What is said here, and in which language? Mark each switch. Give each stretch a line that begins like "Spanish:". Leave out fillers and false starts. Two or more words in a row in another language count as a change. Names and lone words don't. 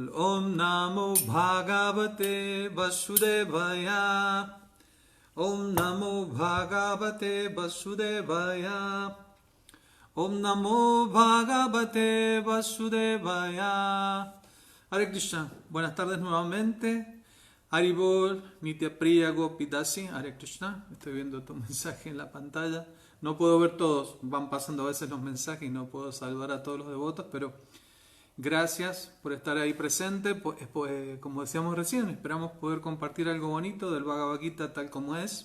Sanskrit: Om Namo Bhagavate Vasudevaya. Om Namo Bhagavate Vasudevaya. Om Namo Bhagavate Vasudevaya. Hare Krishna.
Spanish: Buenas tardes nuevamente. Haribol, Nitya Priya Gopidasi.
Sanskrit: Hare Krishna.
Spanish: Estoy viendo tu mensaje en la pantalla. No puedo ver todos. Van pasando a veces los mensajes y no puedo saludar a todos los devotos, pero gracias por estar ahí presente. Como decíamos recién, esperamos poder compartir algo bonito del Bhagavad Gita tal como es.